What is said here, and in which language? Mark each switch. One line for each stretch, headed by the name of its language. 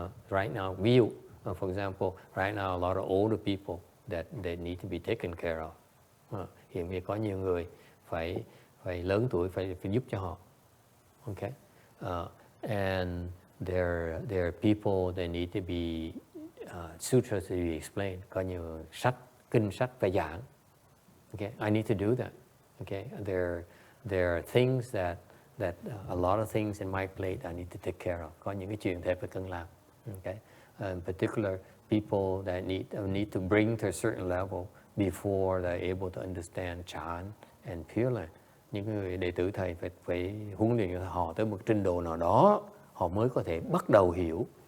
English: Right now, for example, right now a lot of older people that they need to be taken care of.
Vietnamese: Hiện bây có nhiều người phải lớn tuổi phải giúp cho họ.
English: Okay, and there are people that need to be sutras to be explained.
Vietnamese: Có nhiều kinh sách phải giảng.
English: Okay, I need to do that. Okay, there are things that a lot of things in my plate I need to take care of.
Vietnamese: Có những cái chuyện thầy phải cần làm.
English: Okay, in particular people that need to bring to a certain level before they're able to understand Chan and Pure Land.
Vietnamese: Những người đệ tử thầy phải huấn luyện họ tới một trình độ nào đó họ mới có thể bắt đầu hiểu